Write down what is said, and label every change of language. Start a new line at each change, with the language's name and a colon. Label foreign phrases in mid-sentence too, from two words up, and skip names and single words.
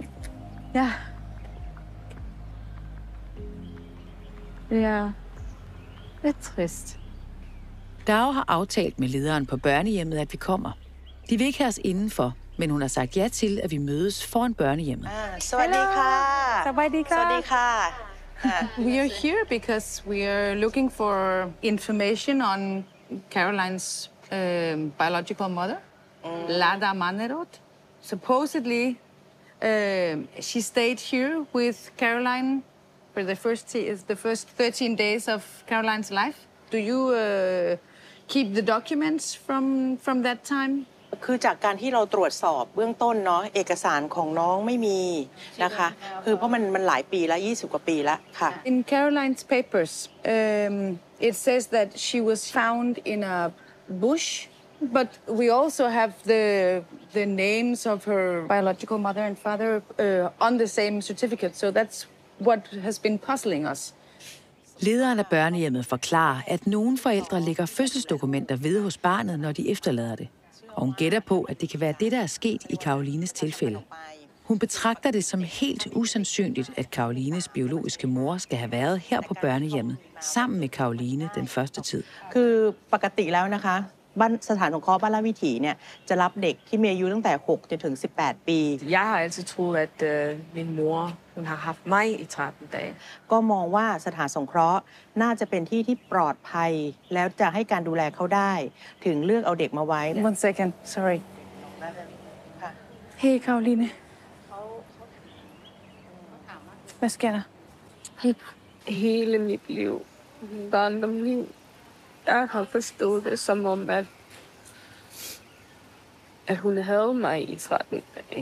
Danish: Ja. Det er lidt trist. Dao har aftalt med lederen på børnehjemmet, at vi kommer. De vil ikke have os indenfor, men hun har sagt ja til, at vi mødes foran børnehjemmet.
English: We are here because we are looking for information on Caroline's biological mother, Lada Manerot. Supposedly, she stayed here with Caroline for the first 13 days of Caroline's life. Do you keep the documents from that time?
Thai: คือจากการที่เราตรวจสอบเบื้องต้นเนาะเอกสารของน้องไม่มีนะคะคือเพราะมันหลายปีแล้ว20 กว่าปีแล้วค่ะ
English: In Caroline's papers, it says that she was found in a bush, but we also have the names of her biological mother and father on the same certificate, so that's what has been puzzling us.
Danish: Lederen af børnehjemmet forklarer, at nogle forældre lægger fødselsdokumenter ved hos barnet, når de efterlader det. Og hun gætter på, at det kan være det, der er sket i Carolines tilfælde. Hun betragter det som helt usandsynligt, at Carolines biologiske mor skal have været her på børnehjemmet sammen med Caroline den første tid.
Thai: คือปกติแล้วนะคะบ้านสถานสงเคราะห์บ้านราชวิถีเนี่ยจะรับเด็กที่มีอายุตั้งแต่6 จนถึง 18 ปี
Danish: Jeg har altid troet, at min mor hun har haft mig i 13 dage.
Thai: ก็มองว่าสถานสงเคราะห์น่าจะเป็นที่ที่ปลอดภัยแล้วจะให้การดูแลเขาได้ถึงเลือกเอาเด็กมาไว้
English: One second, sorry. Hey, Caroline.
Danish: Hvad sker der? Hele mit liv, barndomsliv, jeg har forstået det som om, at hun havde mig i 13 dage.